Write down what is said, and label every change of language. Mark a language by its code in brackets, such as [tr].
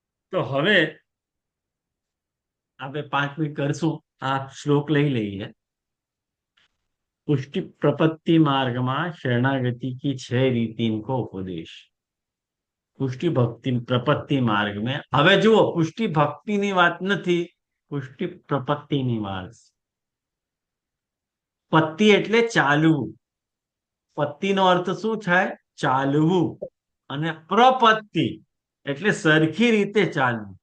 [gu] તો હવે આપણે 5 મિનિટ કરશું, આ શ્લોક લઈ લઈએ. [hi] पुष्टि प्रपत्ति मार्ग में शरणागति की 6 रीति इनको उपदेश. पुष्टि भक्ति प्रपत्ति मार्ग में [gu] હવે જુઓ, પુષ્ટિ ભક્તિ ની વાત નથી, પુષ્ટિ પ્રપત્તિ ની વાત. પત્તિ એટલે ચાલવું. પત્તિ નો અર્થ શું થાય? ચાલવું. અને પ્રપત્તિ એટલે સરખી રીતે ચાલવું.